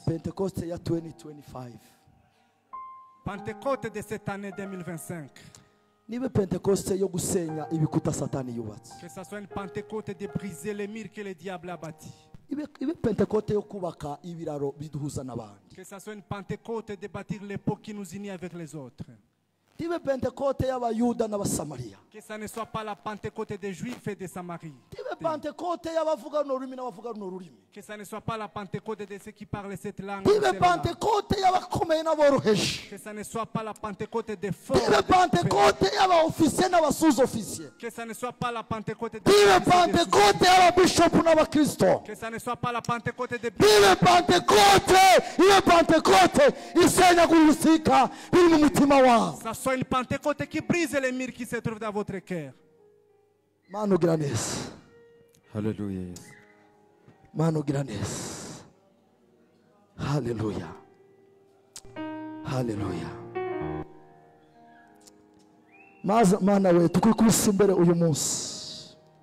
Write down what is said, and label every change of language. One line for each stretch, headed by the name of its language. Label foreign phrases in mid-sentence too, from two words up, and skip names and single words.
Kinyarwanda: pentekoste ya 2025
French: Pentecôte de cette année 2025.
Kinyarwanda: nibe pentekoste yo gusenya ibikuta satani yubatse.
French: Que ça soit une Pentecôte de briser les murs que le diable a bâtis.
Kinyarwanda: Ibe pentekote yo kubaka ibiraro biduhuza n'abandi.
French: Que ça soit une Pentecôte de bâtir les ponts qui nous unit avec les autres.
Kinyarwanda: Ibe pentekote y'abayuda n'abasamariya.
French: Que ça ne soit pas la Pentecôte des Juifs et des Samaries.
Kinyarwanda: Ibe pentekote y'abavuga n'ururimi n'abavuga n'ururimi.
French: Que ça ne soit pas la Pentecôte de ceux qui parlent cette langue.
Kinyarwanda: Ibe pentekote y'abakomeye n'aboroheje.
French: Que ça ne soit pas la Pentecôte des forts.
Kinyarwanda: Ibe pentekote y'abaofisiye n'abasuzofisiye.
French: Que ça ne soit pas la Pentecôte des
Kinyarwanda: Ibe pentekote y'ababishopu n'abakristo.
French: Que ça ne soit pas la Pentecôte des
Kinyarwanda: Ibe pentekote isenya guhisika biri mu mutima wawe.
French: Ça soit une Pentecôte qui brise les murs qui se trouvent dans votre cœur.
Kinyarwanda: Mana ugira neza. Haleluya. Mana ugira neza. Haleluya. Haleluya. Mana we tukikubise imbere uyu munsi.